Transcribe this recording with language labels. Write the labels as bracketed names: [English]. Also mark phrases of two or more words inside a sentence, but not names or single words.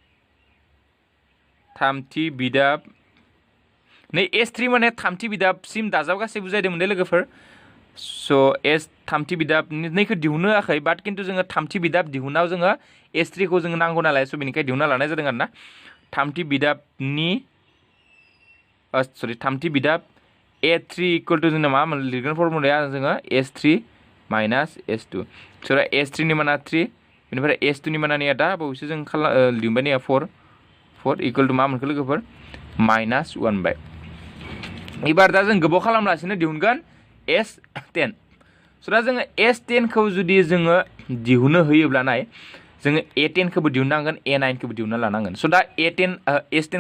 [Bodo] थामथि बिदाब नै S3 माने थामथि बिदाबसिम दाजाबगासै बुजायदोंमोन दे लोगोफोर स' थामथि बिदाब नैखौ दिहुननो होआखै बाट खिन्थु जोङो थामथि बिदाब दिहुनाव जोङो S3 खौ जोङो नांगौ नालाय स' बेनिखाय दिहुनना लानाय जादों आरो ना थामथि बिदाब A3 [English] equal to [Bodo] जोंना मा लिरगोन फर्मुलाया जोङो S3 माइनास S2 स' दा S3 नि माना 3 बेनिफ्राय S2 नि माना निया दा बावैसो जों लिरबाय निया 4 [English] equal to [Bodo] मा मोनखो लोगोफोर माइनास 1 बाय एबार दा जों गोबाव खालामलासिनो दिहुनगोन S10 स' दा जोङो S10 खौ जुदि जोङो दिहुननो होयोब्ला नाय जोङो A10 खौबो दिहुननांगोन A9 खौबो दिहुनना लानांगोन स' दा S10